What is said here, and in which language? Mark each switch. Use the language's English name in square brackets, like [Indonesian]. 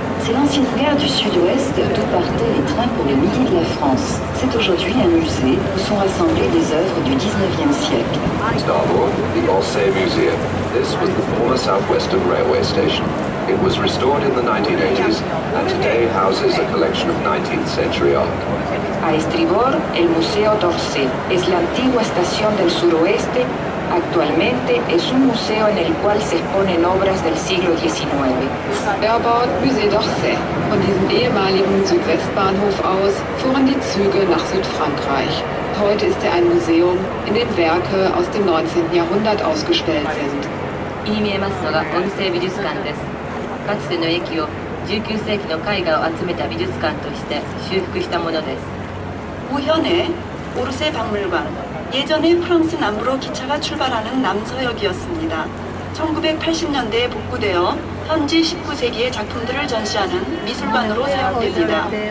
[French] C'est l'ancienne gare du Sud-Ouest d'où partaient les trains pour le midi de la France. C'est aujourd'hui un musée où sont rassemblées des œuvres du 19e siècle. [English] Starboard, the Orsay Museum. This was the former Southwestern Railway Station. It was restored in the 1980s and today houses a collection of 19th century art. [Spanish] A estribor, el Museo d'Orsay. Es la antigua estación del suroeste. Actualmente es un museo en el cual se exponen obras del siglo XIX. [German] Steuerbord Musée d'Orsay. Von diesem ehemaligen Südwestbahnhof aus fuhren die Züge nach Südfrankreich. Heute ist er ein Museum, in dem Werke aus dem 19. Jahrhundert ausgestellt sind. [Japanese] 右に見えますのがオルセー美術館です。かつての駅を19世紀の絵画を集めた美術館として修復したものです。 [Korean] 우현의 오르세 박물관. 예전에 프랑스 남부로 기차가 출발하는 남서역이었습니다. 1980년대에 복구되어 현지 19세기의 작품들을 전시하는 미술관으로 사용됩니다.